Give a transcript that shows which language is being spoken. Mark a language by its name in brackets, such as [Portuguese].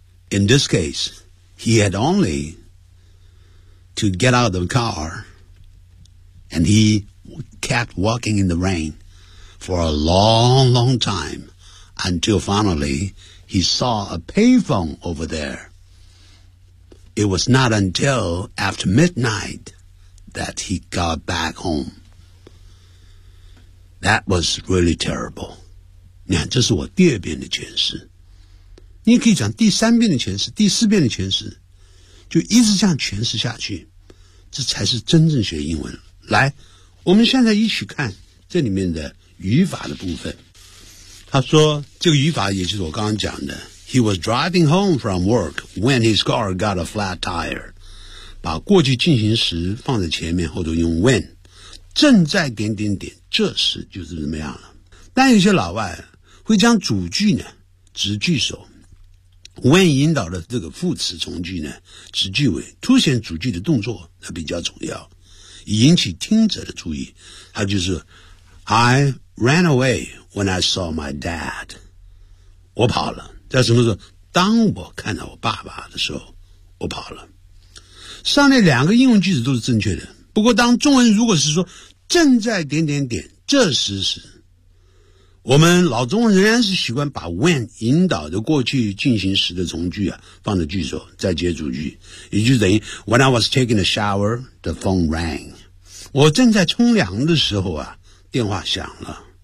[English] In this case, he had only to get out of the car, and he kept walking in the rain for a long, long time until finally he saw a payphone over there. It was not until after midnight that he got back home. That was really terrible. [Chinese] 你看，这是我第二遍的诠释。你可以讲第三遍的诠释，第四遍的诠释，就一直这样诠释下去，这才是真正学英文。来，我们现在一起看这里面的语法的部分。他说，这个语法也就是我刚刚讲的。 [English] He was driving home from work when his car got a flat tire. [Chinese] 把过去进行时放在前面，后头用 when。正在点点点，这时就是怎么样了。但有些老外会将主句呢，直句首。 When 引导的这个副词从句呢，直句尾，凸显主句的动作，它比较重要，引起听者的注意。它就是 [English] I ran away when I saw my dad. [Chinese] 我跑了。在什么时候？当我看到我爸爸的时候，我跑了。上面两个英文句子都是正确的。不过，当中文如果是说正在点点点，这时是，我们老中文仍然是习惯把 when 引导的过去进行时的从句啊放在句首，再接主句，也就等于 [English] When I was taking a shower, the phone rang。 [Chinese] 我正在冲凉的时候啊，电话响了。